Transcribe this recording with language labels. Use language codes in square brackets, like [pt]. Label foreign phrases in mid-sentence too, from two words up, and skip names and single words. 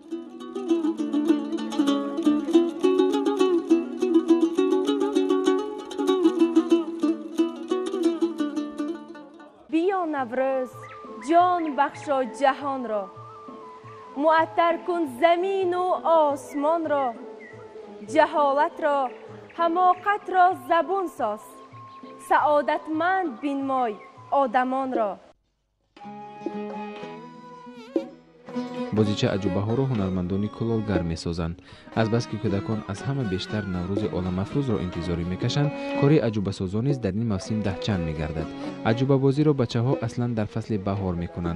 [fa] بیا نوروز جان بخشا جهان را معطر کن زمین و آسمان را جهالت را حماقت را زبون ساز سعادتمند بنمای آدمان را. [tg] бозича аҷӯбаҳоро ҳунармандони кулолгар месозанд. азбаски кӯдакон аз ҳама бештар наврӯзи оламафрӯзро интизорӣ мекашанд, кори аҷӯбасозон низ дар ин мавсим дахчанд мегардад. аҷӯбабозиро бачаҳо аслан дар фасли баҳор мекунанд.